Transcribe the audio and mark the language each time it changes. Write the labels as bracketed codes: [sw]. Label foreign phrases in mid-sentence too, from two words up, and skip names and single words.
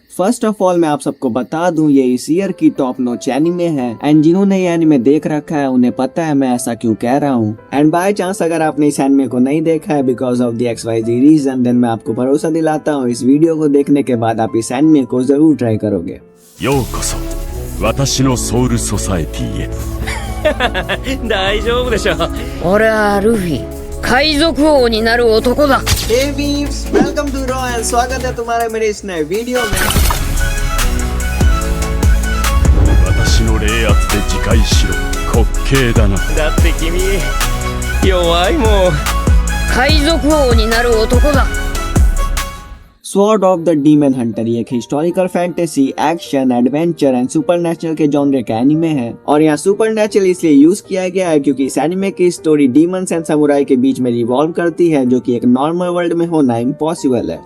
[en] first of all [hi] मैं आप सबको बता दूं ये इस ईयर की [en] top notch anime [hi] है एंड जिन्होंने ये एनिमे देख रखा है उन्हें पता है मैं ऐसा क्यों कह रहा हूँ। [en] and by chance [hi] अगर आपने इस एनिमे को नहीं देखा है [en] because of the XYZ reason, [hi] देन मैं आपको भरोसा दिलाता हूँ इस वीडियो को देखने के बाद आप इस एनिमे को जरूर ट्राई करोगे। [ja] ようこそ私のソウルソサエティへ大丈夫でしょ。俺はルフィ、海賊王になる男だ。 [en] Hey Beeps, welcome to Raw and [hi] स्वागत है तुम्हारे मेरे इस नए वीडियो में। [ja] 私の冷圧で自戒しろ滑稽だな。だって君弱いもん。海賊王になる男だ。 [hi] स्वॉर्ड ऑफ द डीमन हंटर ये एक [en] historical fantasy, action, adventure and supernatural [hi] के जॉनर का एनिमे है और यहाँ सुपरनेचुरल इसलिए यूज किया गया है क्योंकि इस एनिमे की स्टोरी [en] demons and samurai [hi] के बीच में रिवॉल्व करती है जो कि एक [en] normal world [hi] में होना इम्पॉसिबल है।